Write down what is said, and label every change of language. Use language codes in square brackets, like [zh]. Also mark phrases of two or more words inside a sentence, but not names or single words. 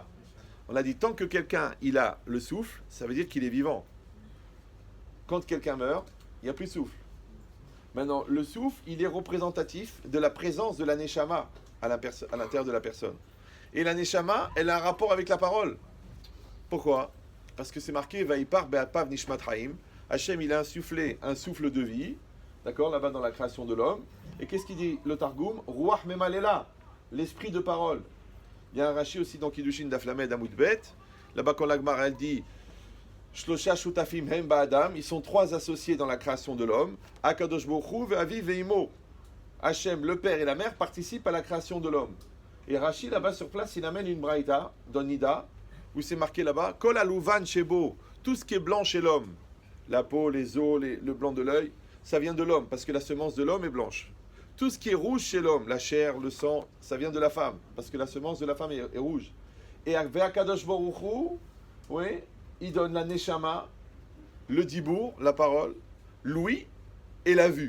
[fr] On a dit, tant que quelqu'un, il a le souffle, ça veut dire qu'il est vivant. Quand quelqu'un meurt, il n'y a plus de souffle. Maintenant, le souffle, il est représentatif de la présence de la neshama à l'intérieur de la personne. Et la neshama, elle a un rapport avec la parole. Pourquoi? Parce que c'est marqué, [he] ויפח באפיו נשמת חיים. [fr] Hachem, il a insufflé un souffle de vie, d'accord, là-bas dans la création de l'homme. Et qu'est-ce qu'il dit le Targum? [arc] רוח ממללא, [fr] l'esprit de parole. Il y a un Rashi aussi dans Kiddushin d' [he] דף ל עמוד ב. [fr] Là-bas, quand l'Agmara, elle dit [he] שלושה שותפים הם באדם, [fr] ils sont trois associés dans la création de l'homme. [he] הקדוש ברוך הוא ואביו ואמו. [fr] Hachem, le père et la mère, participent à la création de l'homme. Et Rashi, là-bas sur place, il amène une braïta dans Nida, où c'est marqué là-bas [he] כל הלובן שבו, [fr] tout ce qui est blanc chez l'homme, la peau, les os, le blanc de l'œil, ça vient de l'homme, parce que la semence de l'homme est blanche. Tout ce qui est rouge chez l'homme, la chair, le sang, ça vient de la femme, parce que la semence de la femme est rouge. Et [he] הקדוש ברוך הוא, [fr] oui, il donne la neshama, le dibour, la parole, l'ouïe et la vue.